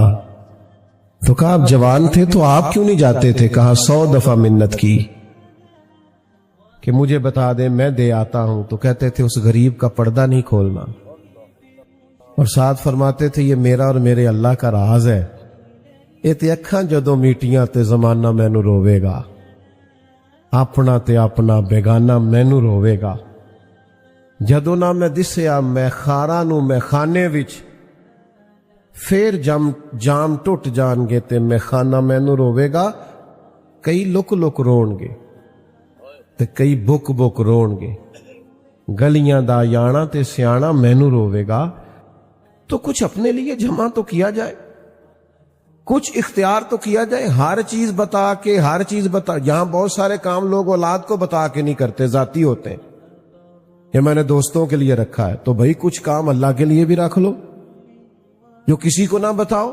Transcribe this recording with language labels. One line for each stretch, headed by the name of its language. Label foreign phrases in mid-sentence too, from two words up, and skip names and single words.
Urdu: تو کہا آپ جوان تھے تو آپ کیوں نہیں جاتے تھے؟ کہا 100 دفعہ منت کی کہ مجھے بتا دیں میں دے آتا ہوں، تو کہتے تھے اس غریب کا پردہ نہیں کھولنا، اور ساتھ فرماتے تھے یہ میرا اور میرے اللہ کا راز ہے،
Punjabi: یہ تے اکھاں جدوں میٹیاں تے زمانہ مینوں روے گا، اپنا تے اپنا بیگانہ مینوں روے گا، جدوں نہ میں دسیا میں خاراں نوں میں خانے وچ، پھر جام ٹوٹ جان گے تے میں خانہ مینوں روے گا۔ کئی لک لک رون گے تے کئی بک بک رون گے، گلیاں دا یانا تے سیانا مینوں روے گا۔
Urdu: تو کچھ اپنے لیے جمع تو کیا جائے، کچھ اختیار تو کیا جائے۔ ہر چیز بتا کے ہر چیز بتا، یہاں بہت سارے کام لوگ اولاد کو بتا کے نہیں کرتے، ذاتی ہوتے ہیں، یہ میں نے دوستوں کے لیے رکھا ہے، تو بھائی کچھ کام اللہ کے لیے بھی رکھ لو جو کسی کو نہ بتاؤ۔